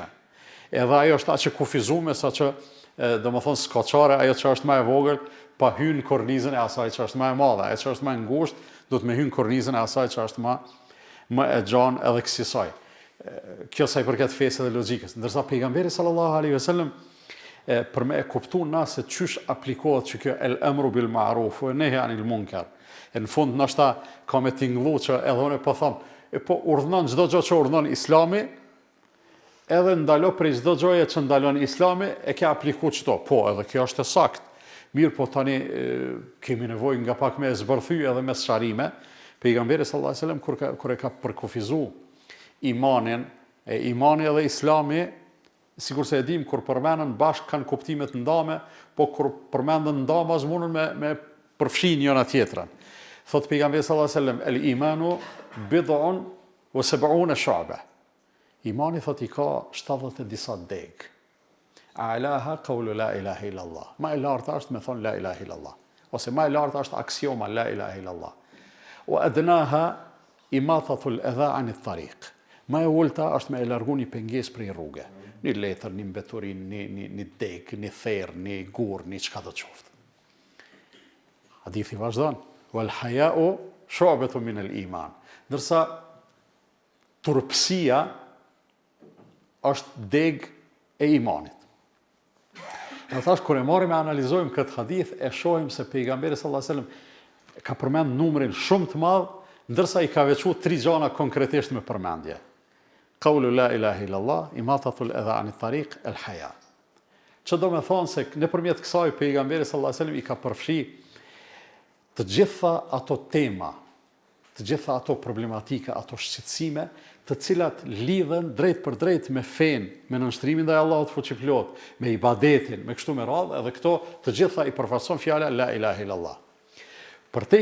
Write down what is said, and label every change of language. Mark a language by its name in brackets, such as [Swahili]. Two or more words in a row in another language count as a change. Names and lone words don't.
[Albanian] Edhe ajo është aq e kufizuar sa që do më thonë skoqare, ajo që është më e vogël, pa hyn kornizën e asaj që është më e madhe, ajo që është më e ngushtë, do të me hyn kornizën e asaj që është më e gjanë edhe kësaj. Kjo sa i përket fesë dhe logjikës. Ndërsa pejgamberi [Arabic] صلى الله عليه وسلم [Albanian] për me e kuptu na se çysh aplikohet që kjo [Arabic] الأمر بالمعروف والنهي عن المنكر. [Albanian] Në fund ndoshta ka me tingëllu që edhe unë po them, po urdhnon çdo gjë që urdhnon Islami, edhe ndalo prej çdo gjëje që ndalon Islami, e ke aplikuar çto. Po, edhe kjo është e saktë. Mirë, po tani kemi nevojë nga pak me zbërthy edhe me sharrime. Pejgamberi [Arabic] صلى الله عليه وسلم [Albanian] kur e ka përkufizuar imani dhe Islami, sikur se e dim, kur përmenden bashkë kanë kuptime të ndame, po kur përmenden ndama as mundën me përfshin njëra tjetrën. Thot pejgamberi [Arabic] صلى الله عليه وسلم الإيمان بضع وسبعون شعبة. [Albanian] Imani thot i ka 70 e disa deg. [Arabic] أعلاها قول لا إله إلا الله. [Albanian] Ma e larta është me thon [Arabic] لا إله إلا الله. [Albanian] Ose ma e larta është aksioma [Arabic] لا إله إلا الله. وأدناها إماطة الأذى عن الطريق. [Albanian] Ma e ulta është me e largu një pengesë prej rruge. Një letër, një mbeturin, një deg, një therr, një gur, një çka do të qoftë. Hadithi vazhdon. [Arabic] والحياء شعبة من الإيمان. [Albanian] Ndërsa turpësia është deg e imanit. Në thash, kur e marrim e analizojmë këtë hadith, e shohim se pejgamberi [Arabic] صلى الله عليه وسلم [Albanian] ka përmend numrin shumë të madh, ndërsa i ka veçuar 3 gjëra konkretisht me përmendje. [Arabic] قول لا إله إلا الله إماطة الأذى عن الطريق الحياء. [Albanian] Që do me thonë se nëpërmjet kësaj pejgamberi [Arabic] صلى الله عليه وسلم [Albanian] i ka përfshi të gjitha ato tema, të gjitha ato problematika, ato shqetësime, të cilat lidhen drejt për drejt me fen, me nënshtrimin ndaj Allahut fuqiplot, me ibadetin, me kështu me radhë, edhe këto të gjitha i përfaqëson fjala [Arabic] لا إله إلا الله.